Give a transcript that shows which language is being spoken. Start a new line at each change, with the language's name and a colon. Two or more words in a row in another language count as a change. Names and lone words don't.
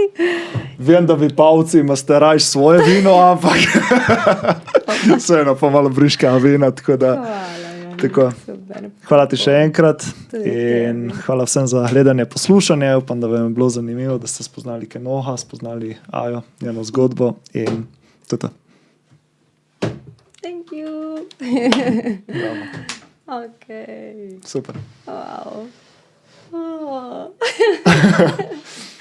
Slovenian: Vem, da vi pavci imate rajš svoje vino, ampak vseeno pa malo briška vina, tako da. Hvala, Jani. Tako. Super. Hvala ti še enkrat Tudi in tebi. hvala vsem za gledanje, poslušanje. Upam, da vam je bilo zanimivo, da ste spoznali Kenoha, spoznali Ajo, njeno zgodbo in to je to.
English: Thank you. Bravo. Okay. Super. Wow. Oh.